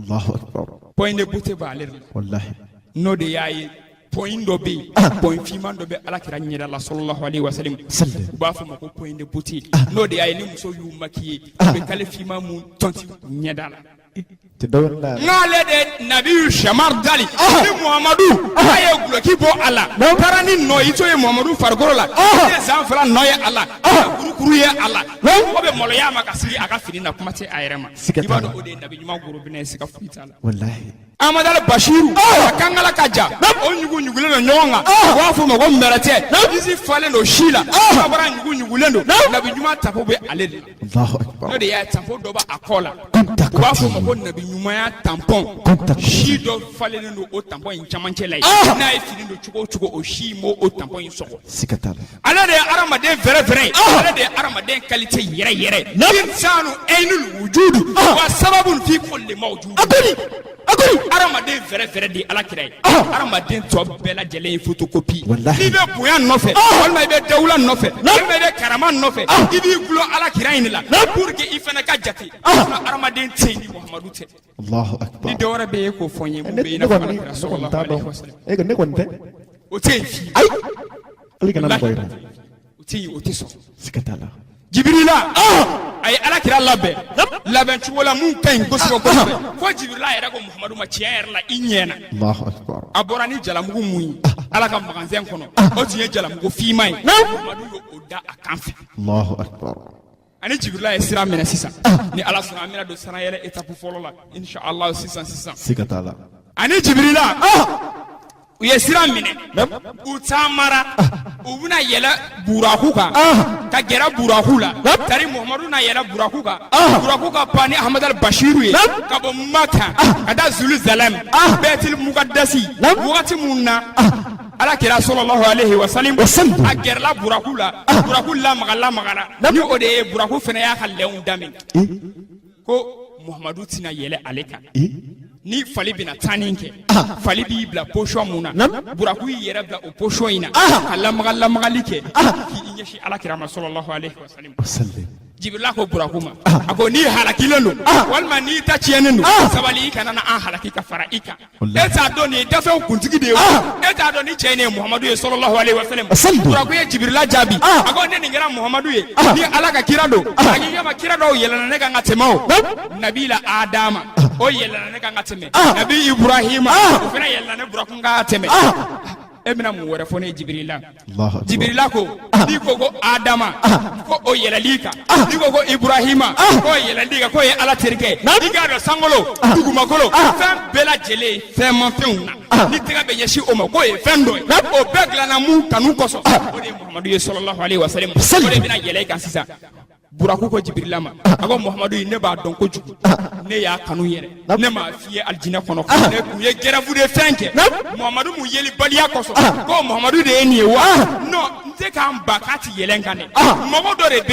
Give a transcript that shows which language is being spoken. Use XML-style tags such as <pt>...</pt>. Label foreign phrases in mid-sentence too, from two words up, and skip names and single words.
<ar>الله أكبر</ar> <fr>point de beauté</fr> <bm>b'ale la wallahi n'o de y'a ye point dɔ bɛ yen point finman dɔ bɛ Alakira ɲɛda la</bm> <ar>صلى الله عليه وسلم</ar> <bm>u b'a fɔ ma ko</bm> <fr>point de beauté</fr> <bm>n'o de y'a ye ni muso y'u maquiller u bɛ kale finman mun tɔnti ɲɛda la n'ale de nabiyu shamar dali ni Muhamadu a ye guloki bɔ a la taara ni nɔ i to ye Muhamadu farikolo la i ye san fila nɔ ye a la kurukuru ye a la mɔgɔ bɛ maloya ma ka sigi a ka fini na kuma tɛ a yɛrɛ ma i b'a dɔn o de ye nabi ɲuman gorobinɛ ye siga foyi t'a la wallahi Ahmad al-Bashiru a kankala ka ja o ɲugulen don ɲɔgɔn kan u b'a fɔ o ma ko mɛrɛtɛ disi falen don si la a bɔra ɲugulen don nabi ɲuman tapo bɛ ale de la n'o de y'a tapo dɔ b'a kɔ la u b'a fɔ o ma ko nabi ɲumanya tampɔn si dɔ falennen don o tampɔn in camancɛ la ye n'a ye fini don cogo o cogo o si m'o tampɔn in sɔgɔ ale de ye adamaden vrai ye ale de ye adamaden qualité yɛrɛ</bm> <ar>إنسان عين الوجود وسبب في كل موجود</ar> <bm>adamaden vrai de Alakira ye adamaden tɔ bɛɛ lajɛlen ye photocopie n'i bɛ bonya nɔfɛ walima i bɛ dawula nɔfɛ walima i bɛ karama nɔfɛ i b'i gulo Alakira in de la</bm> <fr>pour que</fr> <bm>i fana ka jate adamaden tɛ yen ni Muhamadu tɛ</bm> <ar>الله أكبر</ar> <bm>ni dɔwɛrɛ bɛ yen k'o fɔ n ye mun bɛ yen i n'a fɔ Alakira</bm> <ar>صلى الله عليه وسلم</ar> <bm>ne kɔni tɛ o tɛ yen fi ali kana mɔgɔ yira o tɛ yen o tɛ sɔn siga t'a la Jibirila a ye Alakira labɛn cogo la mun ka ɲi kosɛbɛ fo Jibirila yɛrɛ ko Muhamadu ma tiɲɛ yɛrɛ la i ɲɛna</bm> <ar>الله أكبر</ar> <bm>a bɔra ni jalamugu mun ye Ala ka magasin kɔnɔ o tun ye jalamugu finman ye Muhamadu y'o da a kan fɛ</bm> <ar>الله أكبر</ar> <bm>ani Jibirila ye sira minɛ sisan ni Ala sɔnna an bɛna don sanayɛlɛ étape fɔlɔ la inshallah sisan siga t'a la ani Jibirila u ye sira minɛ u taamara u bɛna yɛlɛ buraku kan ka gɛrɛ buraku la tari Muhamadu na yɛlɛ buraku kan buraku ka pan ni Ahmad al-Bashiru ye ka bɔ Maka ka taa Zuluzalem Baitul Muqaddasi wagati mun na alakira</bm> <ar>صلى الله عليه وسلم</ar> <bm>a gerla buraku la magala ni o de ye buraku fana y'a ka lɛnw daminɛ ko Muhamadu tina yɛlɛ ale kan ni fali bina tanni kɛ fali b'i bila position mun na buraku y'i yɛrɛ bila o position in na ka lamagali kɛ k'i ɲɛsin alakira ma sallallahu alaihi wasallam. Jibrila ko buraku ma a ko n'i halakilen don walima n'i ta tiɲɛnen don sabali i kana na an halaki ka fara i kan e t'a dɔn nin ye dafɛnw kuntigi de ye e t'a dɔn ni cɛ in ye Muhamadu ye</bm> <ar>صلى الله عليه وسلم.</ar> <bm>Buraku ye Jibrila jaabi a ko ne nin kɛra Muhamadu ye ni Ala ka kira don a k'i kama kira dɔw yɛlɛnna ne kan ka tɛmɛ o Nabila Adama o yɛlɛnna ne kan ka tɛmɛ Nabi Ibrahima o fana yɛlɛnna ne buraku kan ka tɛmɛ e bɛna mun wɛrɛ fɔ ne Jibrila Jibrila ko n'i ko ko Adama ko o yɛlɛli kan n'i ko ko Ibrahima ko yɛlɛli kan ko ye Ala terikɛ i k'a dɔn sankolo dugumakolo fɛn bɛɛ lajɛlen ye fɛnmafɛnw na ni tɛgɛ bɛ ɲɛsin o ma k'o ye fɛn dɔ ye o bɛɛ dilanna mun kanu kosɔn o de ye Muhamadu ye</bm> <ar>صلى الله عليه وسلم</ar> <bm>o de bɛna yɛlɛ i kan sisan buraku ko Jibrila ma a ko Muhamadu ne b'a dɔn kojugu ne y'a kanu yɛrɛ ne m'a f'i ye alijinɛ kɔnɔ ne kun ye gɛrɛfu de fɛn kɛ Muhamadu mun yeli baliya kosɔn ko Muhamadu de ye nin ye wa non n tɛ k'an ba k'a ti yɛlɛn kan dɛ mɔgɔ dɔ de</bm>